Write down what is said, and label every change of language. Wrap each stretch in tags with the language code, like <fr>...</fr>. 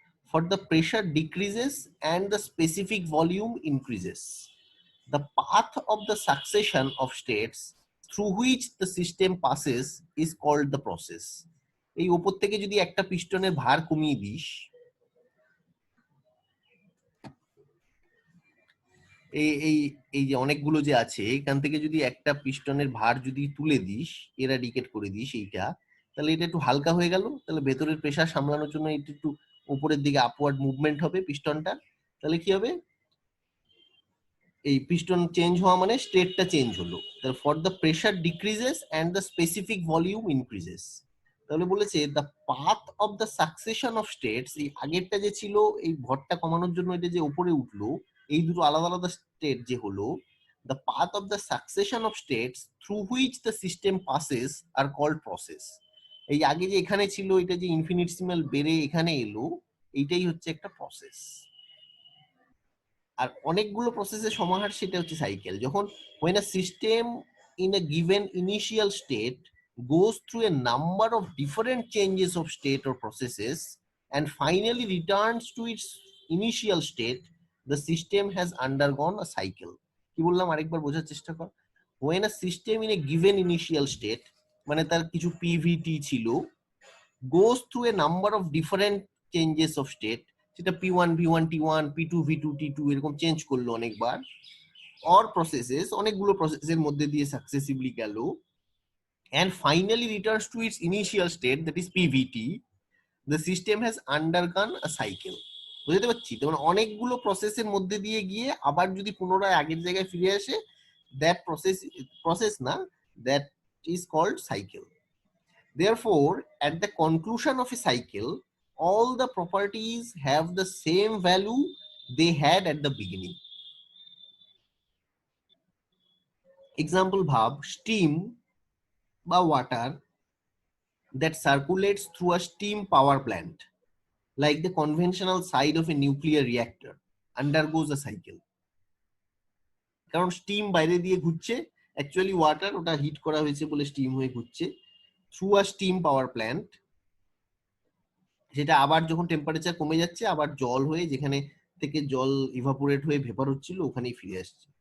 <en>For the pressure decreases and the specific volume increases. The path of the succession of states through which the system passes is called the process.</en> <bn>এই উপর থেকে যদি একটা পিস্টনের ভার কমিয়ে this, এই এই এই যে অনেকগুলো যে আছে, এখান থেকে যদি একটা পিস্টনের ভার যদি তুলে দিস, এরাডিকেট করে দিস এইটা, তাহলে এটা একটু হালকা হয়ে গেল, তাহলে ভেতরের প্রেসার সামলানোর জন্য এটা একটু উপরের দিকে আপওয়ার্ড মুভমেন্ট হবে পিস্টনটা, তাহলে কি হবে, এই পিস্টন চেঞ্জ হওয়া মানে স্টেটটা চেঞ্জ হলো। তাহলে</bn> <en>For the pressure decreases and the specific volume increases.</en> <bn>তাহলে বলেছে</bn> <en>the path of the succession of states,</en> <bn>এই আগেরটা যে ছিল এই ভরটা কমানোর জন্য এটা যে উপরে উঠলো, এই দুটো আলাদা আলাদা স্টেট যে হলো,</bn> <en>The path of the succession of states through which the system passes are called process.</en> <bn>এই আগে যে এখানে ছিল এটা যে ইনফিনিটসিমাল বেড়ে এখানে এলো, এইটাই হচ্ছে একটা প্রসেস। আর অনেকগুলো প্রসেসের সমাহার সেটা হচ্ছে সাইকেল। যখন</bn> <en>when a system in a given initial state goes through a number of different changes of state or processes and finally returns to its initial state, the system has undergone a cycle.</en> <bn>কি বললাম আরেকবার বোঝার চেষ্টা কর।</bn> <en>when a system in a given initial state,</en> <bn>মানে তার কিছু PVT ছিল,</bn> <en>goes through a number of different changes of state,</en> <bn>সেটা P1 V1 T1 P2 V2 T2 এরকম চেঞ্জ করলো অনেকবার,</bn> <en>or processes</en> <bn>অনেকগুলো প্রসেসের মধ্যে দিয়ে সাকসেসিভলি গেল,</bn> <en>and finally returns to its initial state, that is PVT, the system has undergone a cycle.</en> <bn>বুঝতে পারছি তো, মানে অনেকগুলো প্রসেসের মধ্যে দিয়ে গিয়ে আবার যদি পুনরায় আগের জায়গায় ফিরে আসে, দ্যাট প্রসেস না,</bn> <en>That is called cycle. Therefore, at the conclusion of a cycle, all the properties have the same value they had at the beginning. Example bhab, steam বা water that circulates through a steam power plant, like the conventional side of a nuclear reactor, undergoes a cycle.</en> <bn>কারণ steam বাইরে দিয়ে ঘুরছে, actually water ওটা hit করা হয়েছে বলে steam হয়ে ঘুরছে through a steam power plant, যেটা আবার যখন টেম্পারেচার কমে যাচ্ছে আবার জল হয়ে যেখানে থেকে জল ইভাপোরেট হয়ে ভেপার হচ্ছিল ওখানেই ফিরে আসছে।</bn>